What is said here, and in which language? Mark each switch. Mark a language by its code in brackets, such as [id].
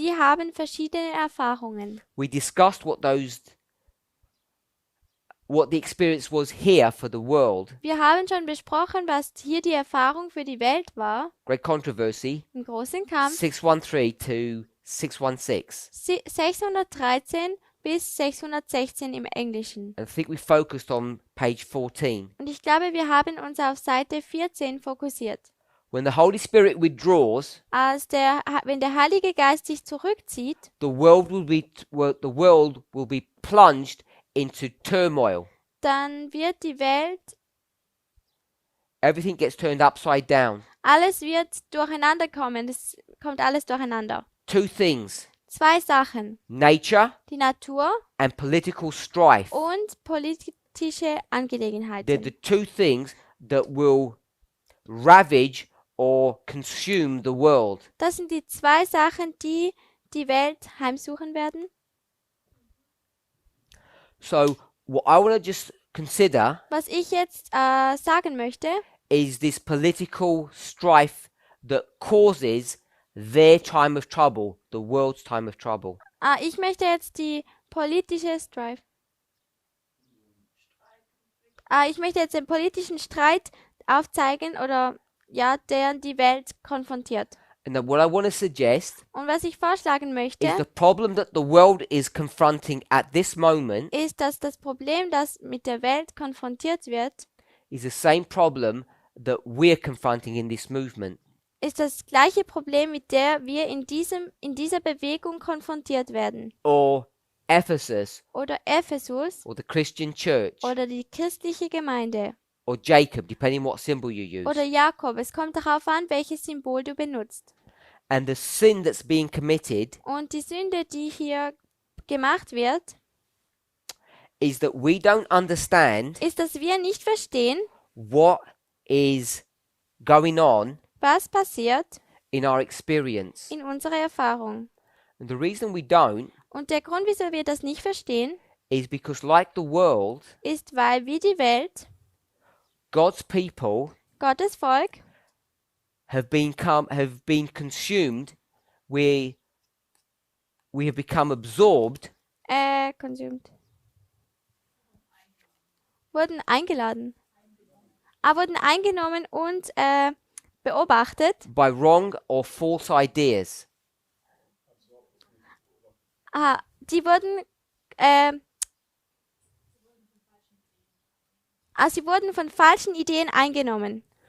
[de] sie haben verschiedene Erfahrungen. [en] We discussed what the experience was here for the world. [de] Wir haben schon besprochen, was hier die Erfahrung für die Welt war, [en] Great controversy. [de] im großen Kampf, [en] 613 to 616. [de] 613 bis 616 im Englischen. [en] And I think we focused on page 14. [de] Und ich glaube, wir haben uns auf Seite 14 fokussiert. [en] When the Holy Spirit withdraws, [de] Wenn der Heilige Geist sich zurückzieht, [en] the world will be plunged into turmoil. [de] dann wird die Welt, [en] Everything gets turned upside down. [de] alles wird durcheinander kommen. Es kommt alles durcheinander. [en] Two things: [de] 2 Sachen. [en] nature [de] Die Natur [en] and political strife. [de] und politische [en] They're [de] Angelegenheiten. [en] the two things that will ravage or consume the world. [de] Das sind die 2 Sachen, die die Welt heimsuchen werden. [en] So what I want to just consider [de] Was ich jetzt sagen möchte, [en] is this political strife that causes their time of trouble, the world's time of trouble. [de] ich möchte jetzt die politische Strife. Ich möchte jetzt den politischen Streit aufzeigen oder ja, der die Welt konfrontiert. [en] And then what I want to suggest [de] Und was ich vorschlagen möchte, [en] is the problem that the world is confronting at this moment [de] ist, dass das Problem, das mit der Welt konfrontiert wird, [en] is the same problem that we're confronting in this movement. [de] ist das gleiche Problem, mit der wir in dieser Bewegung konfrontiert werden. [en] Or Ephesus, [de] Oder Ephesus [en] or the Christian church, [de] oder die christliche Gemeinde [en] or Jacob, depending on what symbol you use. [de] oder Jakob. Es kommt darauf an, welches Symbol du benutzt. [en] And the sin that's being committed [de] Und die Sünde, die hier gemacht wird, [en] is that we don't understand [de] ist, dass wir nicht verstehen, [en] what is going on [de] was passiert [en] in our experience. [de] in unserer Erfahrung. [en] And the reason we don't [de] Und der Grund, wieso wir das nicht verstehen, [en] is because, like the world, [de] ist, weil wie die Welt, [en] God's people [de] Gottes Volk, [en] have been consumed. We have become absorbed [de] consumed, wurden eingeladen, wurden eingenommen und beobachtet. [en] by wrong or false ideas. [de] Die wurden, sie wurden von falschen Ideen eingenommen.